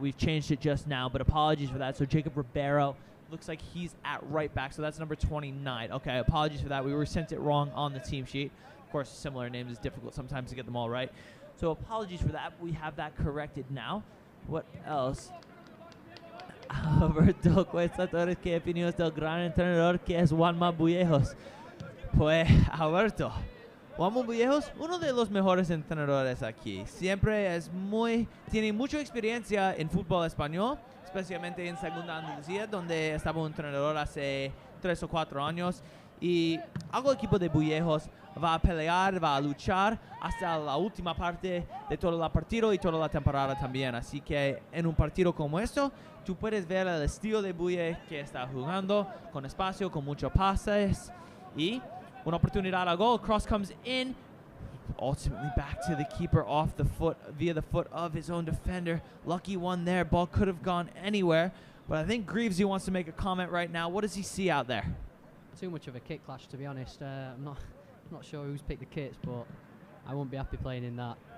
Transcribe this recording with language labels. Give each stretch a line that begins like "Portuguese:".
English: We've changed it just now, but apologies for that. So Jacob Ribeiro looks like he's at right back. So that's number 29. Okay, apologies for that. We were sent it wrong on the team sheet. Of course, similar names is difficult sometimes to get them all right. So apologies for that. We have that corrected now. What else?
Spanish: Alberto Cuesta Torres, ¿qué opiniones del gran entrenador que es Juan Mabuyejos? Pues, Alberto, Juan Mabuyejos, uno de los mejores entrenadores aquí. Siempre tiene mucha experiencia en fútbol español, especialmente en Segunda Andalucía, donde estaba un entrenador hace 3 o 4 años. Y algo equipo de Buyejos va a pelear, va a luchar hasta la última parte de todo el partido y toda la temporada también. Así que en un partido como esto, tú puedes ver el estilo de Buye que está jugando, con espacio, con muchos pases, y una oportunidad a gol.
English: Cross comes in, ultimately back to the keeper off the foot, via the foot of his own defender. Lucky one there. Ball could have gone anywhere, but I think Greavesy wants to make a comment right now. What does he see out there? Too much of a kit clash, to be honest. I'm not sure who's picked the kits, but I won't be happy playing in that.